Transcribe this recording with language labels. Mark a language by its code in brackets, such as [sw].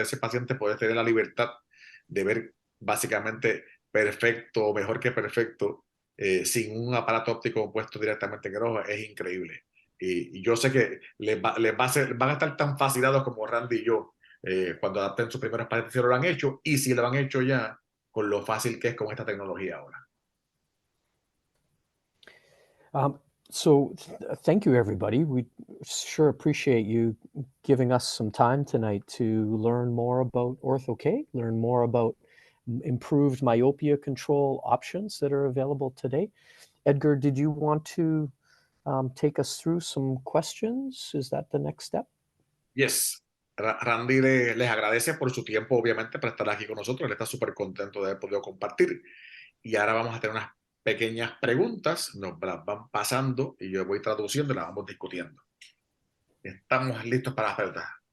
[es] Ese paciente puede tener la libertad de ver básicamente perfecto, mejor que perfecto, sin un aparato óptico puesto directamente en el ojo, es increíble. Y yo sé que van a estar tan fascinados como Randy y yo cuando adapten sus primeros pacientes, si lo han hecho, y si lo han hecho ya, con lo fácil que es con esta tecnología ahora. [en] Um, Thank you, everybody. We sure appreciate you giving us some time tonight to learn more about Ortho-k, learn more about improved myopia control options that are available today. Edgar, did you want to take us through some questions? Is that the next step? Yes. [es] Randy les agradece por su tiempo, obviamente, para estar aquí con nosotros. Él está súper contento de haber podido compartir. Y ahora vamos a tener unas pequeñas preguntas, nos las van pasando y yo voy traduciendo y las vamos discutiendo. Estamos listos para las preguntas.